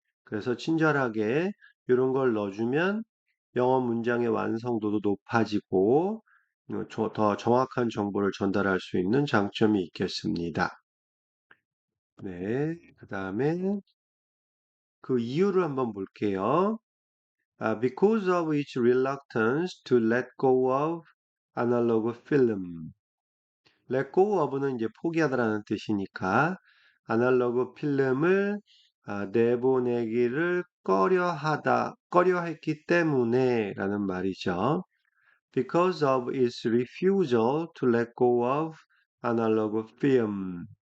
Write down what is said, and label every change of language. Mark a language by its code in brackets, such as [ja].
[ko] 그래서 친절하게 이런 걸 넣어주면 영어 문장의 완성도도 높아지고 더 정확한 정보를 전달할 수 있는 장점이 있겠습니다. 네, 그 다음에 그 이유를 한번 볼게요. [en] Because of its reluctance to let go of analog film. let go of [ko] 는 이제 포기하다라는 뜻이니까 아날로그 필름을 내보내기를 꺼려했기 때문에라는 말이죠. [en] Because of its refusal to let go of analog film.